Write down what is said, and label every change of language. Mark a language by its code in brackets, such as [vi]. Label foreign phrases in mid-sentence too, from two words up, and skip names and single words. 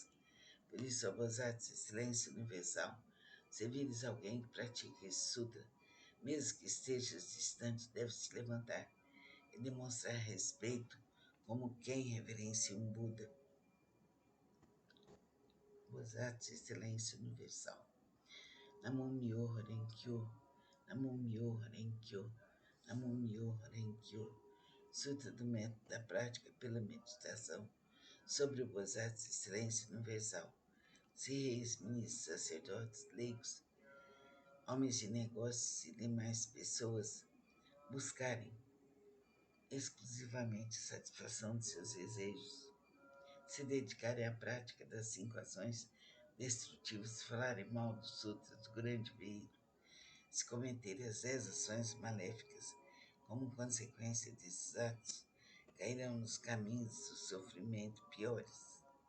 [pt] Por isso, a Bodhisattva Silêncio Universal, se vires alguém que pratica esse sutra, mesmo que estejas distante, deve se levantar e demonstrar respeito como quem reverencia um Buda. Bodhisattva Silêncio Universal. [ja] Namo Myoho Renkyo, Namo Myoho Renkyo, Namo Myoho Renkyo. [pt] Sutra do método da prática pela meditação sobre o Bodhisattva Silêncio Universal. Se reis, ministros, sacerdotes, leigos, homens de negócios e demais pessoas buscarem exclusivamente a satisfação de seus desejos, se dedicarem à prática das 5 ações destrutivas, falarem mal do Sutra do grande veículo, se cometerem as 10 ações maléficas, como consequência desses atos, cairão nos caminhos do sofrimento piores.